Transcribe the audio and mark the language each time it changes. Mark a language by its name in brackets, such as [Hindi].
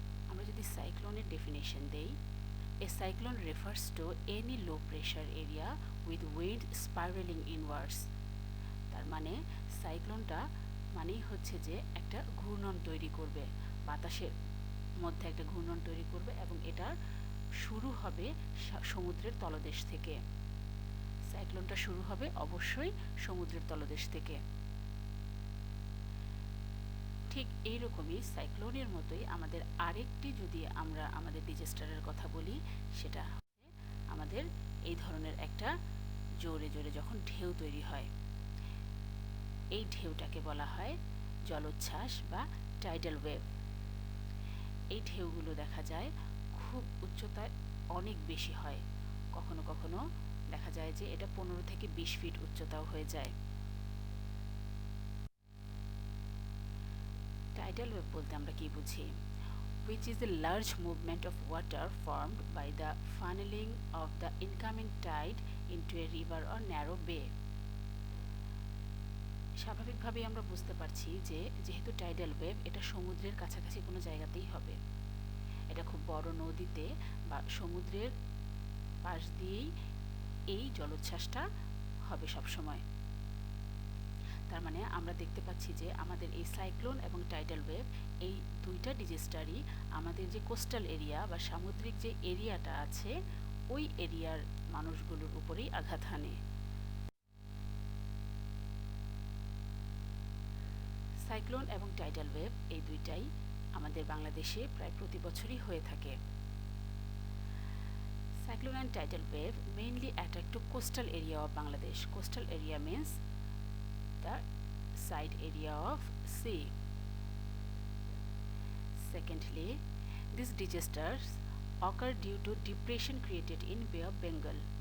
[Bangla] আমরা যদি সাইক্লোনের ডেফিনেশন দেই, [English] a cyclone refers to any low pressure area with wind spiraling inwards. [Bangla] তার মানে সাইক্লোনটা মানেই হচ্ছে যে একটা ঘূর্ণন তৈরি করবে, বাতাসের মধ্যে একটা ঘূর্ণন তৈরি করবে এবং এটার শুরু হবে সমুদ্রের তলদেশ থেকে। সাইক্লোনটা শুরু হবে অবশ্যই সমুদ্রের তলদেশ থেকে। ঠিক এইরকমই সাইক্লোনের মতোই আমাদের আরেকটি, যদি আমরা আমাদের ডিজাস্টারের কথা বলি, সেটা আমাদের এই ধরনের একটা জোরে জোরে যখন ঢেউ তৈরি হয়, এই ঢেউটাকে বলা হয় জলোচ্ছ্বাস বা টাইডাল ওয়েভ। এই ঢেউগুলো দেখা যায় খুব উচ্চতায় অনেক বেশি হয়, কখনো কখনো দেখা যায় যে এটা 15 থেকে 20 ফিট উচ্চতাও হয়ে যায়। টাইডাল ওয়েভ বলতে আমরা কি বুঝি? [English] which is a large movement of water formed by the funneling of the incoming tide into a river or narrow bay. [Bangla] স্বাভাবিকভাবেই আমরা বুঝতে পারছি যে যেহেতু টাইডাল ওয়েভ এটা সমুদ্রের কাছাকাছি কোনো জায়গাতেই হবে, এটা খুব বড় নদীতে বা সমুদ্রের পাশ দিয়েই এই জলোচ্ছ্বাসটা হবে সবসময়। তার মানে আমরা দেখতে পাচ্ছি যে আমাদের এই সাইক্লোন এবং টাইডাল ওয়েভ এই দুইটা ডিজাস্টারই আমাদের যে কোস্টাল এরিয়া বা সামুদ্রিক যে এরিয়াটা আছে ওই এরিয়ার মানুষগুলোর উপরেই আঘাত হানে। সাইক্লোন এবং টাইডাল ওয়েভ এই দুইটাই আমাদের বাংলাদেশে প্রায় প্রতি বছরই হয়ে থাকে। [English] Cyclone and tidal wave mainly attack to coastal area of Bangladesh. Coastal area means the side area of sea. Secondly, these disasters occur due to depression created in Bay of Bengal.